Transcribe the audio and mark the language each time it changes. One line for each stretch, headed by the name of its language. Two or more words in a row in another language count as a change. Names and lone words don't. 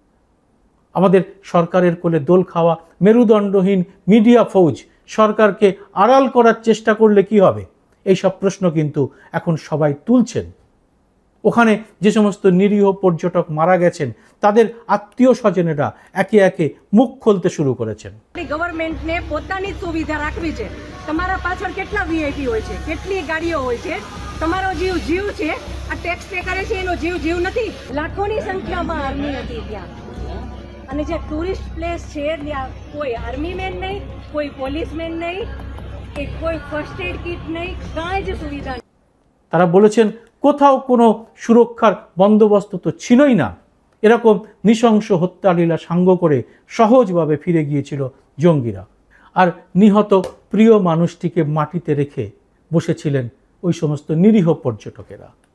Bangla: আমাদের সরকারের কোলে দোল খাওয়া মেরুদণ্ডহীন মিডিয়া ফৌজ সরকারকে আড়াল করার চেষ্টা করলে কি হবে, এই সব প্রশ্ন কিন্তু এখন সবাই তুলছেন। ওখানে যে সমস্ত নিরীহ পর্যটক মারা গেছেন তাদের আত্মীয় স্বজনেরা একে একে মুখ খুলতে শুরু করেছেন।
Gujarati: ગવર્મેન્ટને પોતાની સુવિધા રાખવી છે। તમારા પાછળ કેટલા વીઆઈપી હોય છે, કેટલી ગાડીઓ હોય છે, તમારો જીવ જીવ છે, આ
English: tax pay
Gujarati: કરે છે એનો જીવ જીવ નથી। લાખોની સંખ્યામાં આર્મી હતી ત્યાં, અને જે
English: tourist place
Gujarati: છે ત્યાં કોઈ
English: army man
Gujarati: નહીં, કોઈ પોલીસમેન નહીં, કે કોઈ
English: first aid kit
Gujarati: નહીં, કાંઈ જ સુવિધા નહીં।
Bangla: তারা বলেছেন কোথাও কোনো সুরক্ষার বন্দোবস্ত তো ছিলই না। এরকম নৃশংস হত্যালীলা সাঙ্গ করে সহজভাবে ফিরে গিয়েছিল জঙ্গিরা, আর নিহত প্রিয় মানুষটিকে মাটিতে রেখে বসেছিলেন ওই সমস্ত নিরীহ পর্যটকেরা।